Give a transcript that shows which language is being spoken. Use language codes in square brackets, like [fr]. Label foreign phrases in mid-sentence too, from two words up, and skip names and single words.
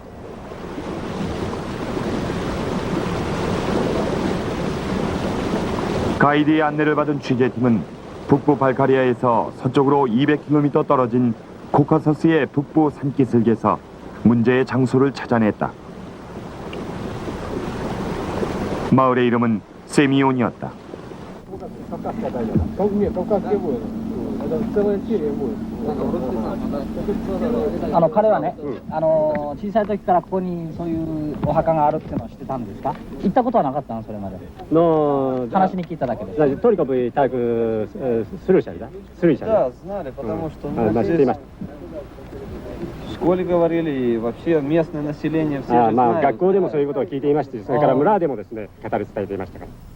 [ko] 가이드의 안내를 받은 취재팀은 북부 발카리아에서 서쪽으로 200km 떨어진 코카서스의 북부 산기슭에서 문제의 장소를 찾아냈다. 마을의 이름은 세미온이었다. [ja] 彼はね、小さい時からここにそういうお墓があるっていうのを知ってたんですか？行ったことはなかったの、それまで。話に聞いただけです。 [ru] Только бы так слышали, да? Слышали. Да, знали, потому что здесь в школе говорили, и вообще местное население все же знают. [ja] 学校でもそういうことを聞いていまして、それから村でもですね、語り伝えていましたから。